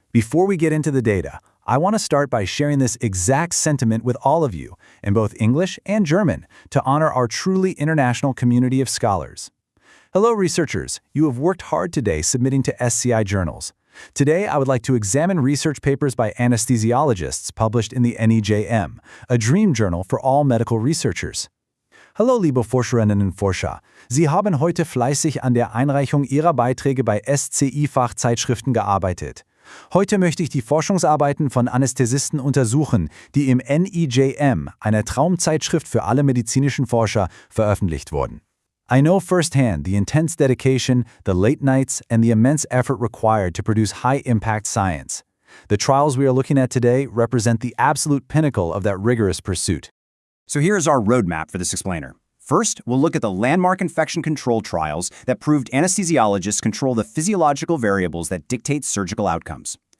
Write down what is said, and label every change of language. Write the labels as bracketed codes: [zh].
[en] Before we get into the data, I want to start by sharing this exact sentiment with all of you, in both English and German, to honor our truly international community of scholars. Hello, researchers. You have worked hard today submitting to SCI journals. Today, I would like to examine research papers by anesthesiologists published in the NEJM, a dream journal for all medical researchers. [de] Hallo, liebe Forscherinnen und Forscher. Sie haben heute fleißig an der Einreichung Ihrer Beiträge bei SCI-Fachzeitschriften gearbeitet. Heute möchte ich die Forschungsarbeiten von Anästhesisten untersuchen, die im NEJM, einer Traumzeitschrift für alle medizinischen Forscher, veröffentlicht wurden. [en] I know firsthand the intense dedication, the late nights, and the immense effort required to produce high-impact science. The trials we are looking at today represent the absolute pinnacle of that rigorous pursuit. So here's our roadmap for this explainer. First, we'll look at the landmark infection control trials that proved anesthesiologists control the physiological variables that dictate surgical outcomes.